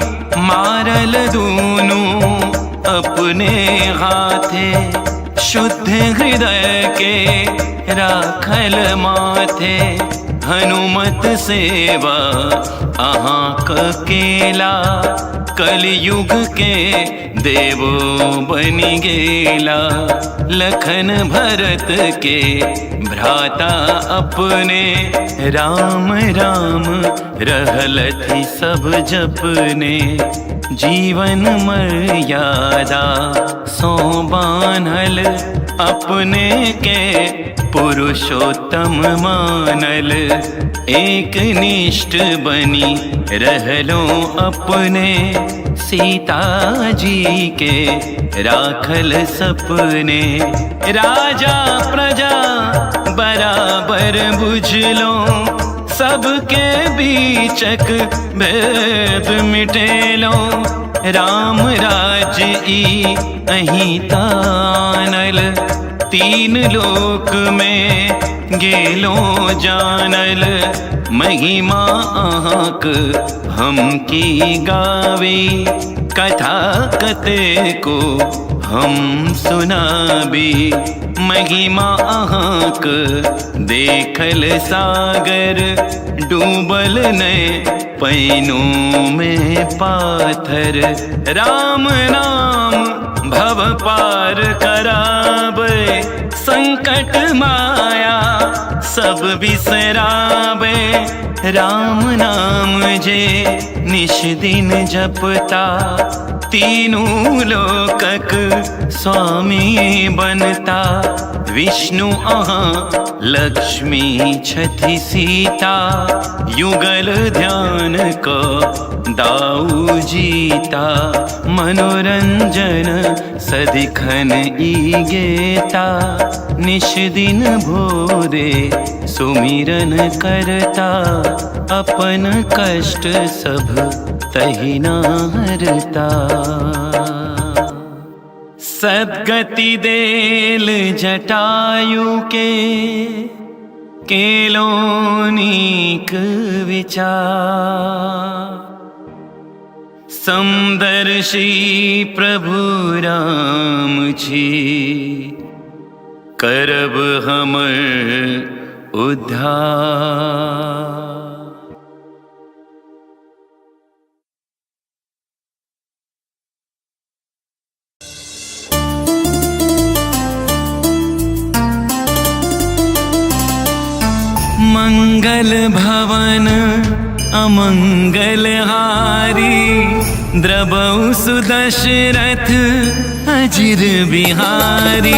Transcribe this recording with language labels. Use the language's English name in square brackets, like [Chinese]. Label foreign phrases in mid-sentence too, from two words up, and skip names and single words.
[Maithili] मारल दूनु अपने हाथे, शुद्ध हृदय के राखल माथे। हनुमत सेवा आहाँ केला, कलयुग के देवो बनि गेला। लखन भरत के भ्राता अपने, राम राम रहलथि सब जपने। जीवन मर्यादा सो बान्हल, अपने के पुरुषोत्तम मानल। एक निष्ठ बनी रहलो अपने, सीता जी के राखल सपने। राजा प्रजा बराबर बुझलो, सबके बीचक भेद मिटेलो। राम राज्य ई अहीं तानल, तीन लोक में गेलो जानल। महिमा अहाँक हम की गावी, कथा कते को हम सुनाबी। महिमा अहाँक देखल सागर, डूबल ने पैनों में पाथर। राम नाम भव पार कराबे, संकट माया सब बिसराबे। राम नाम जे निश दिन जपता, तीनों लोकक स्वामी बनता। विष्णु अहाँ लक्ष्मी छथि सीता, युगल ध्यान को दाऊ जीता। मनोरंजन सदिखन ई गेता, निश दिन भोरे सुमिरन करता। अपन कष्ट सब तहि न हरता, सद्गति देल जटायु के, केलो नीक विचार। समदर्शी प्रभु राम छी, करब हमर उद्धार। [Awadhi] मंगल भवन अमंगल हारी, द्रबहु सुदशरथ अजिर बिहारी।